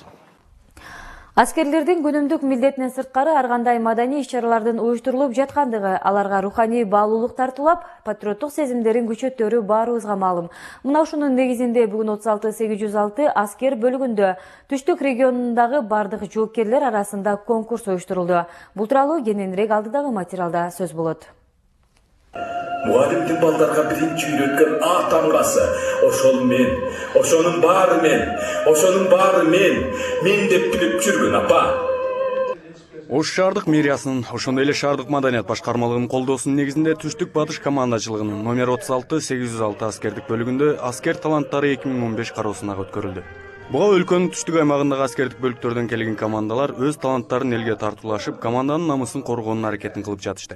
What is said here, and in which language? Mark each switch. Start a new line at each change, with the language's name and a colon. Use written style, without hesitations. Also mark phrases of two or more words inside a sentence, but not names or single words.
Kyrgyz: Аскерлердин күнүмдүк милдетинен сырткары ар кандай маданий иш-чаралардын уюштурулуп жаткандыгы, аларга руханий баалуулук тартуулап, патриоттук сезимдерин күчөттөрү баарыбызга маалым. Мына ушунун негизинде бүгүн 36-806 аскер бөлүгүндө түштүк регионундагы бардык жоокерлер арасында конкурс уюштурулду. Бул тууралуу кененирээк алдыдагы материалда сөз болот. Мугалимдин балдарга биринчи үйрөткөн А тамгасы, ошол мен, ошонун баары мен деп билип жүргөн апа. Ош шаардык мэриясынын, ошондой эле шаардык маданият башкармалыгынын колдоосунун негизинде түштүк батыш командачылыгынын номер 36-806 аскердик бөлүгүндө аскер таланттары 2015 кароосуна өткөрүлдү. Буга өлкөнүн түштүк аймагындагы аскердик бөлүктөрдөн келген командалар өз таланттарын элге тартуулашып, команданын намысын коргоонун аракетин кылып жатышты.